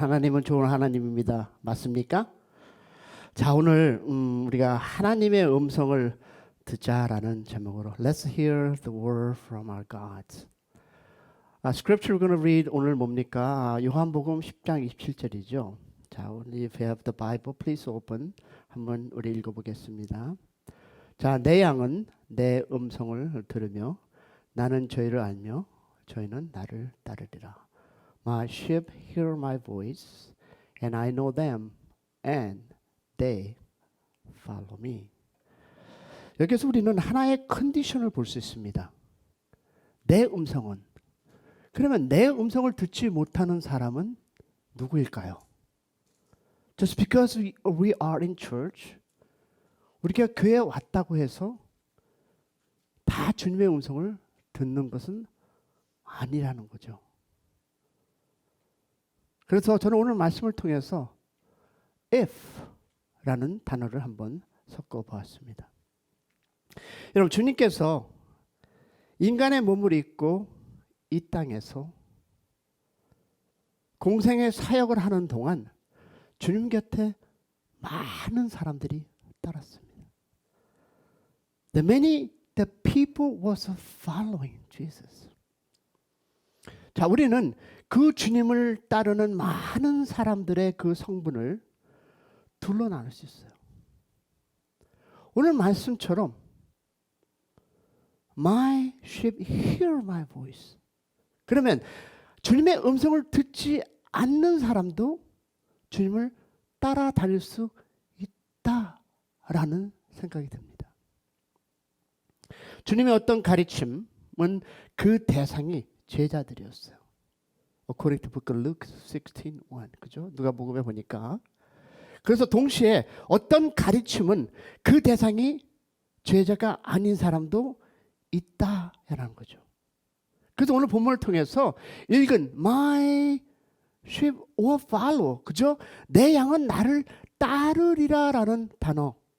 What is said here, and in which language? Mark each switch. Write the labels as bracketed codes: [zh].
[ko] 하나님은 좋은 하나님입니다. 맞습니까? 자, 오늘 우리가 하나님의 음성을 듣자라는 제목으로 [en] Let's hear the word from our God. Scripture we're going to read [ko] 오늘 뭡니까? 요한복음 10장 27절이죠. [en] 자, if you have the Bible, please open. [ko] 한번 우리 읽어보겠습니다. 자, 내 양은 내 음성을 들으며 나는 저희를 알며 저희는 나를 따르리라. [en] My sheep hear my voice, and I know them, and they follow me. [ko] 여기서 우리는 하나의 컨디션을 볼 수 있습니다. 내 음성은. 그러면 내 음성을 듣지 못하는 사람은 누구일까요? [en] Just because we are in church, [ko] 우리가 교회에 왔다고 해서 다 주님의 음성을 듣는 것은 아니라는 거죠. 그래서 저는 오늘 말씀을 통해서 if라는 단어를 한번 섞어 보았습니다. 여러분, 주님께서 인간의 몸을 입고 이 땅에서 공생의 사역을 하는 동안 주님 곁에 많은 사람들이 따랐습니다. [en] The people was following Jesus. [ko] 자, 우리는 그 주님을 따르는 많은 사람들의 그 성분을 둘로 나눌 수 있어요. 오늘 말씀처럼 [en] My sheep hear my voice. [ko] 그러면 주님의 음성을 듣지 않는 사람도 주님을 따라다닐 수 있다라는 생각이 듭니다. 주님의 어떤 가르침은 그 대상이 제자들이었어요. [en] According to book of Luke 16:1, [ko] 그죠? 누가복음에 보니까. 그래서 동시에 어떤 가르침은 그 대상이 제자가 아닌 사람도 있다라는 거죠. 그래서 오늘 본문을 통해서 읽은 [en] My sheep will follow, [ko] 그죠? 내 양은 나를 따르리라라는 단어.